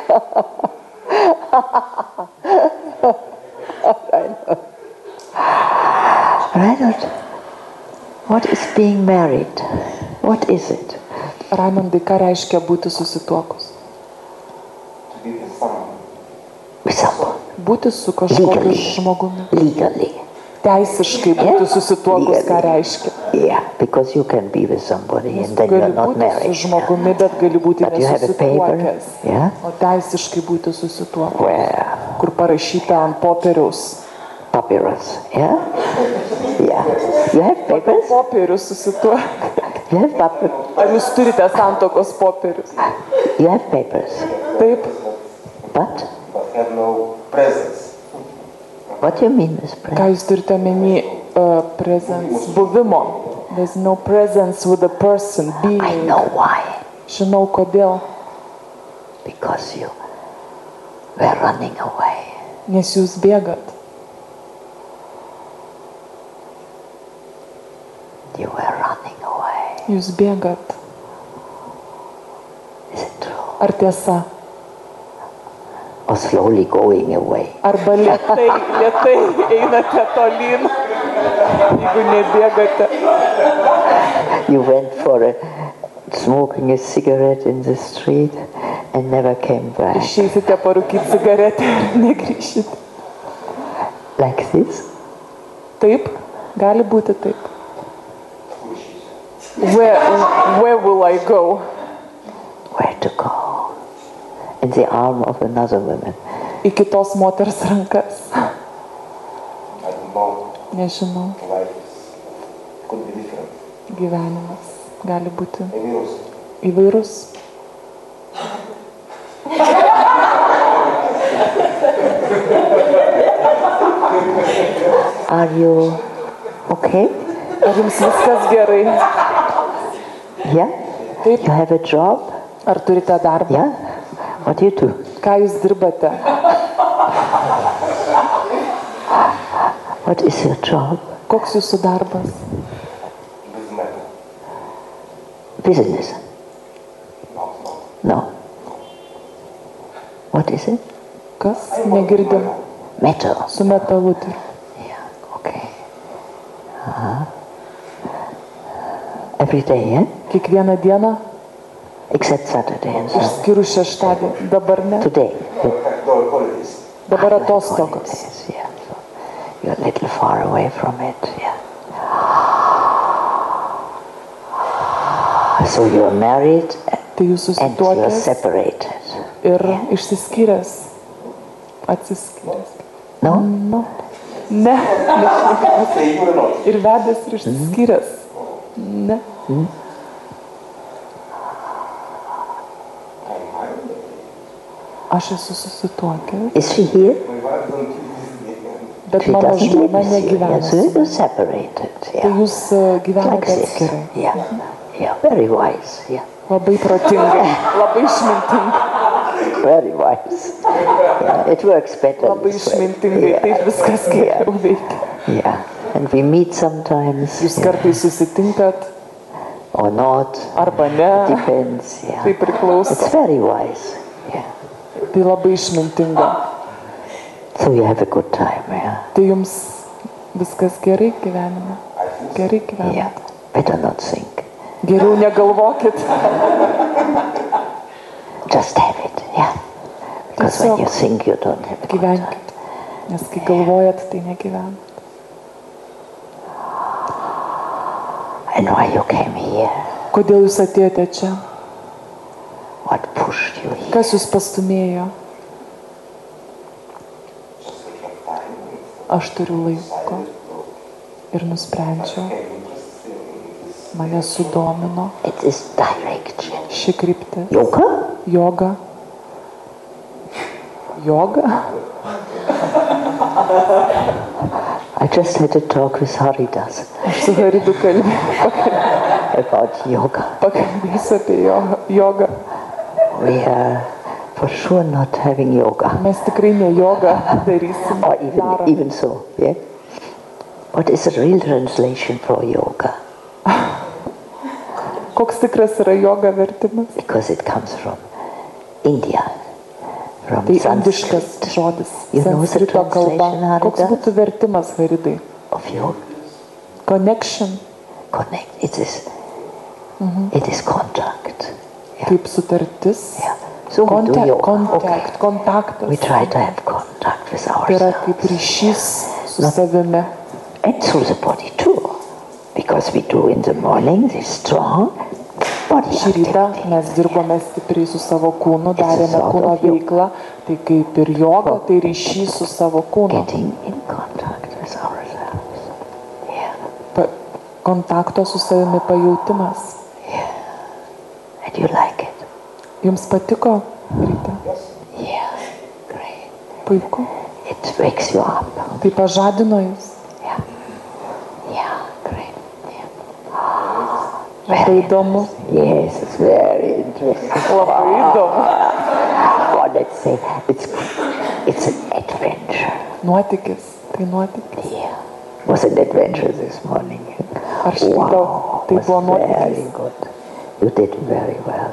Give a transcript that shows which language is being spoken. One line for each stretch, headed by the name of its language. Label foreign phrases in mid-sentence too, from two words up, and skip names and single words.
English: Reinhold. Reinhard, what is being married? What is it?
Lithuanian: Raimondai, ką reiškia būti susituokus?
English: To be with someone. With someone.
Lithuanian: Būti su kažkokiu žmogumi.
English: Legally.
Lithuanian: Teisiškai būti susituokus, ką reiškia?
English: Yeah, because you can be with somebody
Lithuanian: Nes
English: and
Lithuanian: tu
English: then you're
Lithuanian: gali
English: not
Lithuanian: būti
English: married.
Lithuanian: su žmogumi, bet gali būti
English: But you have a paper,
Lithuanian: nesusituokęs.
English: yeah,
Lithuanian: O teisiškai būti susituokus,
English: where
Lithuanian: kur parašyta ant popieriaus.
English: papyrus, yeah? Yeah. You have
Lithuanian: Pagal
English: papers?
Lithuanian: popierius susituokus.
English: You have papers?
Lithuanian: Ar jūs turite santokos popierius?
English: You have papers.
Lithuanian: Taip.
English: But But have no presence. what do you mean with
Lithuanian: Ką
English: present?
Lithuanian: jūs turite omeny presence, buvimo?
English: There's no presence with the person, I being. know why.
Lithuanian: Žinau kodėl.
English: Because you were running away.
Lithuanian: Nes jūs bėgat.
English: You were running away.
Lithuanian: Jūs bėgat.
English: Is it true?
Lithuanian: Ar tiesa?
English: Or slowly going away?
Lithuanian: Arba lietai einate tolyn, jeigu nebėgate.
English: You went for smoking a cigarette in the street and never came back.
Lithuanian: Išeisite parūkyti cigaretę ir negrįšite.
English: Like this?
Lithuanian: Taip, gali būti taip.
English: Where will I go? Where to go? In the arm of another woman.
Lithuanian: Į kitos moters rankas.
English: I don't know.
Lithuanian: Nežinau,
English: Life could be different.
Lithuanian: gyvenimas gali būti
English: Maybe
Lithuanian: įvairus.
English: Are you okay?
Lithuanian: Ar jums viskas gerai?
English: Yeah?
Lithuanian: Taip.
English: You have a job?
Lithuanian: Ar turite darbą?
English: Yeah? What do you do?
Lithuanian: Ką jūs dirbate?
English: What is your job?
Lithuanian: Koks jūsų darbas?
English: businessman. Business? No. What is it?
Lithuanian: Kas? Negirdim.
English: Metal.
Lithuanian: Su metalu dirbu.
English: Yeah, okay. Every day, yeah?
Lithuanian: Kiekvieną dieną,
English: Except Saturday and Sunday.
Lithuanian: išskyrus šeštadienį. Dabar ne.
English: Today. Holidays.
Lithuanian: Dabar
English: Like
Lithuanian: atostogos.
English: holidays, yeah. So you're a little far away from it, yeah. So you're married
Lithuanian: Tai jūs
English: and you're
Lithuanian: susituokęs
English: separated.
Lithuanian: ir išsiskyręs. Atsiskyręs.
English: No?
Lithuanian: Nu. Ne.
English: Say you or not.
Lithuanian: Ir vedęs ir išsiskyręs. Ne. Aš esu susituokęs,
English: Is she here? My wife don't keep this.
Lithuanian: bet
English: She
Lithuanian: mano
English: doesn't
Lithuanian: žmona
English: live with you.
Lithuanian: negyvena.
English: Yeah, so you're separated.
Lithuanian: Tai
English: Yeah.
Lithuanian: jūs
English: Like
Lithuanian: gyvenate
English: this.
Lithuanian: atskirai.
English: Yeah. Yeah, very wise. Yeah.
Lithuanian: Labai protingai, labai išmintingai,
English: Very wise. Yeah, it works better.
Lithuanian: labai
English: this way.
Lithuanian: išmintingai,
English: Yeah.
Lithuanian: taip viskas geriau veikia.
English: Yeah. And we meet sometimes.
Lithuanian: Jūs
English: Yeah.
Lithuanian: kartais susitinkat,
English: Or not.
Lithuanian: arba ne,
English: Depends. Yeah.
Lithuanian: tai priklauso.
English: It's very wise. Yeah.
Lithuanian: Tai labai išmintinga.
English: So you have a good time. Yeah.
Lithuanian: Tai jums viskas gerai gyvenime. Gerai gyvenime.
English: Yeah. Better not think.
Lithuanian: Geriau negalvokit.
English: Just have it. Yeah. Because when
Lithuanian: Tiesiog
English: you think, you don't have a good time.
Lithuanian: gyvenkit. Nes kai galvojat, tai negyvenat.
English: And why you came here?
Lithuanian: Kodėl jūs atėjote čia?
English: What pushed you here?
Lithuanian: Kas jūs pastumėjo? Aš turiu laiko ir nusprendžiau, mane sudomino
English: It is direction.
Lithuanian: ši kryptis.
English: Yoga?
Lithuanian: Joga. Joga?
English: I just had a talk with Haridas
Lithuanian: Aš su Haridu
English: about yoga.
Lithuanian: pakalbėsiu apie jogą.
English: We are for sure not having yoga.
Lithuanian: Mes tikrai ne jogą darysim.
English: Or
Lithuanian: Darom.
English: even so, yeah? What is the real translation for yoga?
Lithuanian: Koks tikras yra joga vertimas?
English: Because it comes from India, from
Lithuanian: Tai indiškas
English: Sanskrit.
Lithuanian: žodis.
English: You know the
Lithuanian: Sanskrito kalba.
English: translation, Harida?
Lithuanian: Koks būtų vertimas, Haridai?
English: Of yoga. Connection. Connect. It is contact.
Lithuanian: Kaip sutartis.
English: Yeah. So we do yoga.
Lithuanian: Kontaktas.
English: We try to have contact with
Lithuanian: Tai yra
English: ourselves.
Lithuanian: kaip ryšys su savimi.
English: And through the body too. Because we do in the morning this strong body
Lithuanian: Šį rytą
English: activity.
Lithuanian: mes dirbome stipriai su savo kūnu, darėme kūno veiklą, tai kaip ir joga, tai ryšys su savo kūnu.
English: Getting in contact with ourselves. Yeah.
Lithuanian: Kontakto su savimi pajautimas.
English: And you like it?
Lithuanian: Jums patiko ryte?
English: Yeah. Great.
Lithuanian: Puiku.
English: It wakes you up.
Lithuanian: Tai pažadino jūs.
English: Yeah. Yeah. Great.
Lithuanian: Labai įdomu.
English: Yes, it's very interesting.
Lithuanian: Labai įdomu.
English: Or let's say it's an adventure.
Lithuanian: Nuotykis. Tai nuotykis.
English: Yeah. Was an adventure this morning.
Lithuanian: Ar štai gal tai
English: was
Lithuanian: buvo
English: very
Lithuanian: nuotykis?
English: good. You did very well.